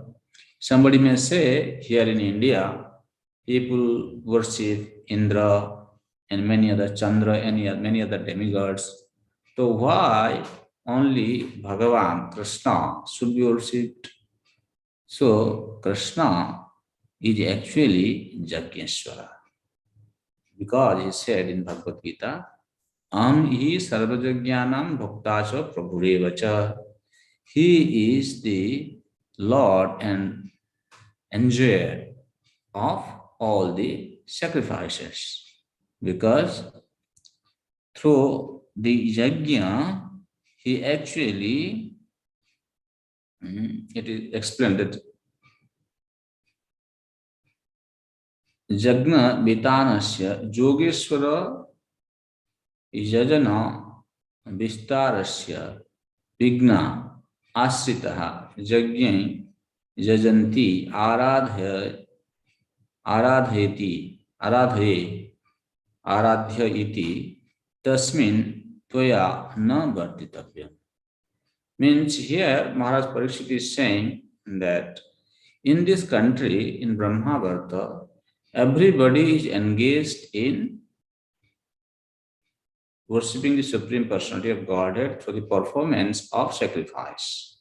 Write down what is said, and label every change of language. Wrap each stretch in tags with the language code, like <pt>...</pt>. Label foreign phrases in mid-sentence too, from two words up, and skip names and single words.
<en>Somebody may say, here in India, people worship Indra and many other Chandra and many other demigods. So why only Bhagavan, Krishna should be worshipped? So Krishna is actually Jagyeshwara. Because he said in Bhagavad Gita,</en> <sa>Hi sarvajagyanam bhaktacha prabhurevacha.</sa> <en>He is the Lord and enjoyer of all the sacrifices. Because through the yajna, he actually, it is explained that</en> <sa>Jagna Vitanasya Yogeshwara Yajana Vistarasya Vigna Asritaha Jagyan Jajanti Aradhya iti tasmin tvaya na vartitavyam.</sa> <en>Means here Maharaj Parikshit is saying that in this country, in Brahmavarta, everybody is engaged in worshipping the Supreme Personality of Godhead through the performance of sacrifice.</en>